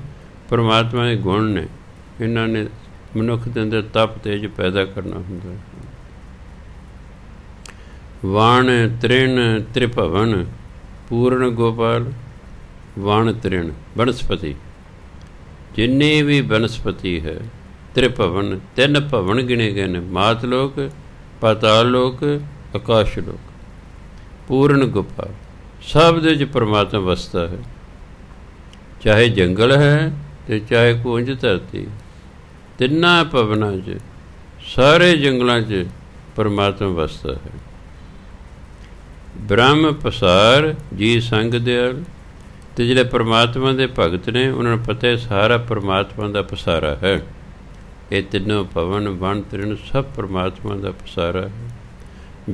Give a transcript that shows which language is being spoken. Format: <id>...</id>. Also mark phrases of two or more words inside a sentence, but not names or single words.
<pa>ਪਰਮਾਤਮਾ ਦੇ ਗੁਣ ਨੇ, ਇਹਨਾਂ ਨੇ ਮਨੁੱਖ ਦੇ ਅੰਦਰ ਤਪ ਤੇਜ ਪੈਦਾ ਕਰਨਾ ਹੁੰਦਾ। ਵਣ ਤ੍ਰਿਣ ਤ੍ਰਿਭਵਨ ਪੂਰਨ ਗੋਪਾਲ, ਵਣ ਤ੍ਰਿਣ ਬਨਸਪਤੀ, ਜਿੰਨੀ ਭੀ ਵਨਸਪਤੀ ਹੈ, ਤ੍ਰਿਭਵਨ, 3 ਭਵਨ ਗਿਣੇ ਗਏ ਨੇ, ਮਾਤਲੋਕ, ਪਾਤਾਲ ਲੋਕ, ਆਕਾਸ਼ ਲੋਕ, ਪੂਰਨ ਗੁਫਾ, ਸਭ ਦੇ ਵਿੱਚ ਪਰਮਾਤਮਾ ਵਸਦਾ ਹੈ। ਚਾਹੇ ਜੰਗਲ ਹੈ ਤੋ ਚਾਹੇ ਕੂੰਜ ਧਰਤੀ, ਤਿੰਨਾਂ ਭਵਨਾਂ ਚ, ਸਾਰੇ ਜੰਗਲਾਂ ਚ ਪਰਮਾਤਮਾ ਵਸਦਾ ਹੈ। ਬ੍ਰਹਮ ਪਸਾਰ ਜੀਅ ਸੰਗਿ ਦਇਆਲ, ਤੋ ਜਿਹੜੇ ਪਰਮਾਤਮਾ ਕੇ ਭਗਤ ਨੇ ਉਨ੍ਹੋਂਨੇ ਪਤਾ ਹੈ ਸਾਰਾ ਪਰਮਾਤਮਾ ਕਾ ਪਸਾਰਾ ਹੈ।</pa> <hi>ये तीनों भवन वन तृण सब परमात्मा का पसारा है।</hi>